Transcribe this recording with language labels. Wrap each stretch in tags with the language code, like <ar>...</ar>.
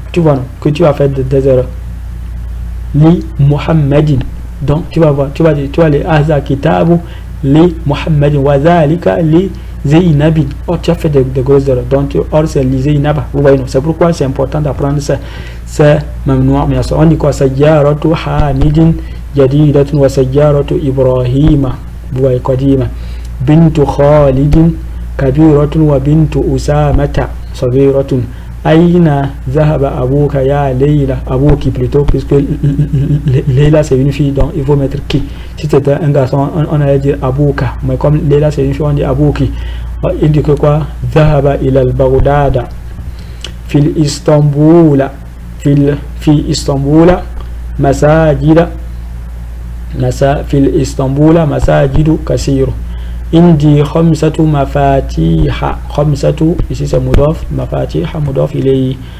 <fr>Tu vois non, que tu vas faire des erreurs. Li Muhammadin. Donc tu vas voir, tu vas dire</fr> <ar>Haza kitabu li Muhammadin wa zalika li Zainabi.</ar> <fr>Oh, tu as fait des grosses erreurs. Donc or c'est li Zainaba. Vous voyez non, c'est pourquoi c'est important d'apprendre ça. C'est mamnoua. On dit quoi?</fr> <ar>Sayyaratu Hamidin جديدة وسيارة إبراهيم قديمة بنت خالد كبيرة وبنت أسامة صغيرة أين ذهب أبوك يا ليلى أبوك</ar> <fr>plutôt puisque Leila c'est une fille donc il faut mettre qui. Si c'était un garçon on allait dire Abuka, mais comme Leila c'est une fille on dit Abuki. Il dit que quoi?</fr> <ar>ذهب إلى البغداد في إسطنبول مساجد في الإسطنبول مساجد كثير. عندي 5 مفاتيح.</ar> <fr>5 ici c'est مضاف مفاتيح مضاف إليه.</fr>